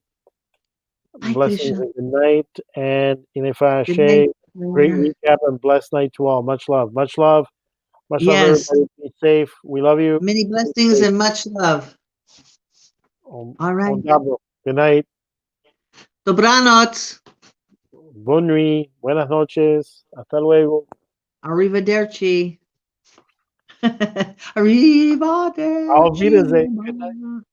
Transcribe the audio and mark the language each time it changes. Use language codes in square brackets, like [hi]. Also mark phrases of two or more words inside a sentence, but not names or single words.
[en] Hi, Blessings Krisha. and good night. And Inifa Ashe, great recap and blessed night to all. Much love. Much love. Much love, everybody. Be safe. We love you. Many blessings and much love. All right. Good night. [pl] Dobranoc. [fr] Bonne nuit. [es] Buenas noches. Hasta luego. [it] Arrivederci. Arrivederci. [de] Auf Wiedersehen. [en] Good night.